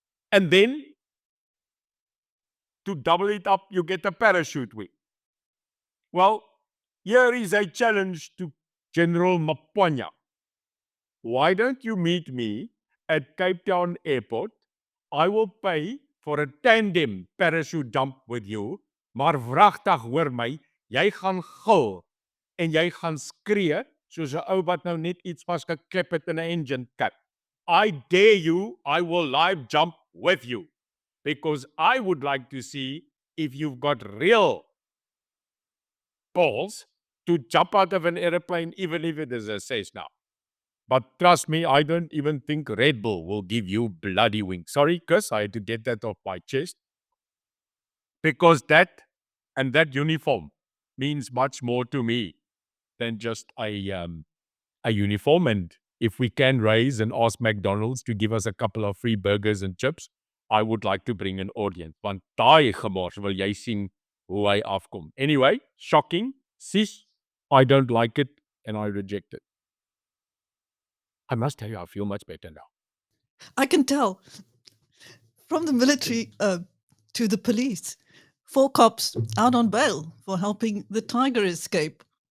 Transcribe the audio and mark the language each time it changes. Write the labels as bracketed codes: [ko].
[en] And then, to double it up, you get a parachute wing. Well, here is a challenge to General Maphwanya. Why don't you meet me at Cape Town Airport? I will pay for a tandem parachute jump with you. [af] Maar wragtig hoor my, jy gaan gil en jy gaan skree soos 'n ou wat nou net iets vasgeklep het in 'n engine cap. [en] I dare you, I will live jump with you. because I would like to see if you've got real balls to jump out of an airplane, even if it is a Cessna. But trust me, I don't even think Red Bull will give you bloody wings. Sorry, Chris, I had to get that off my chest. Because that uniform means much more to me than just a uniform. And if we can raise and ask McDonald's to give us a couple of free burgers and chips, I would like to bring an audience. [af] Want daai gemors wil jy sien hoe hy afkom. [en] Anyway, shocking. Sis, I don't like it and I reject it. I must tell you, I feel much better now. I can tell. From the military to the police. 4 cops out on bail for helping the tiger escape.